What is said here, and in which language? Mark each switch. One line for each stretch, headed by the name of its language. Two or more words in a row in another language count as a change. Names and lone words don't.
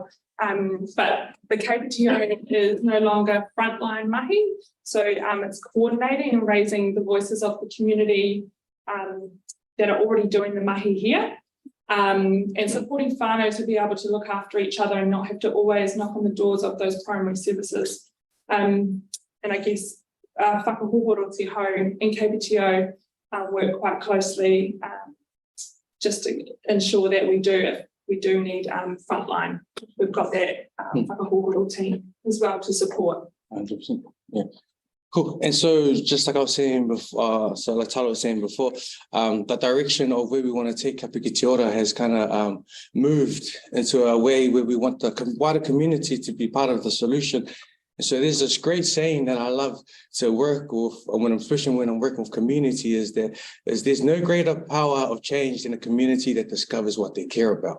English: But the KPTO is no longer frontline mahi, so it's coordinating and raising the voices of the community that are already doing the mahi here, and supporting whānau to be able to look after each other and not have to always knock on the doors of those primary services. And I guess
Māori: whakahohoro te hau
English: in KPTO work quite closely just to ensure that we do need frontline. We've got that whakahohoro team as well to support. 100%. Yeah. Cool. And so just like I was saying before, so like Tala was saying before, the direction of where we want to take Ka piki te ora has kind of moved into a way where we want the wider community to be part of the solution. And so there's this great saying that I love to work with, especially when I'm working with community, is there's no greater power of change than a community that discovers what they care about.